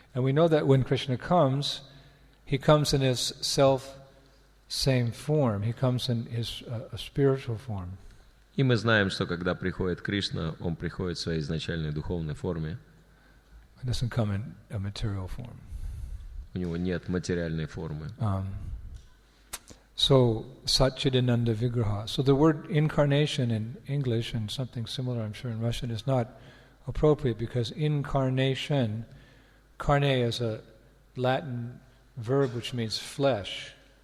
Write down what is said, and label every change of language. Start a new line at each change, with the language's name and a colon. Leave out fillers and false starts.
English: And we know that when Krishna comes, he comes in his self-same form. He comes in his a spiritual form.
Russian: И мы знаем, что когда приходит Кришна, он приходит в своей изначальной духовной форме.
English: He doesn't come in a material form.
Russian: У него нет материальной формы.
English: So, Satchidananda Vigraha. So the word incarnation in English and something similar, I'm sure, in Russian is not appropriate because incarnation, carne is a Latin verb which means flesh.